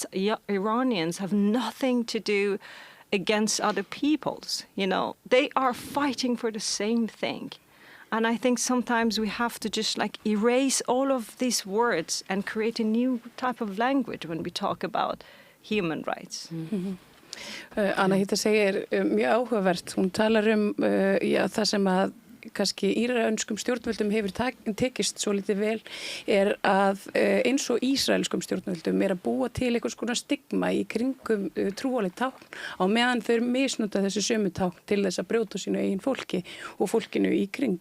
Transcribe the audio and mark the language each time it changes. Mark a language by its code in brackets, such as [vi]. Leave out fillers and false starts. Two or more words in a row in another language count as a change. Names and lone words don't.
[en] Iranians have nothing to do against other peoples, you know. They are fighting for the same thing. And I think sometimes we have to just like erase all of these words and create a new type of language when we talk about human rights. [is] Anahita segir mjög áhugavert. Hún talar það sem að kannski írönskum stjórnvöldum hefur tekist svo litið vel er að eins og ísraelskum stjórnvöldum er að búa til einhvers konar stigma í kringum trúarleg tákn á meðan þau misnota þessi sömu tákn til þess að brjóta sínu eigin fólki og fólkinu í kring.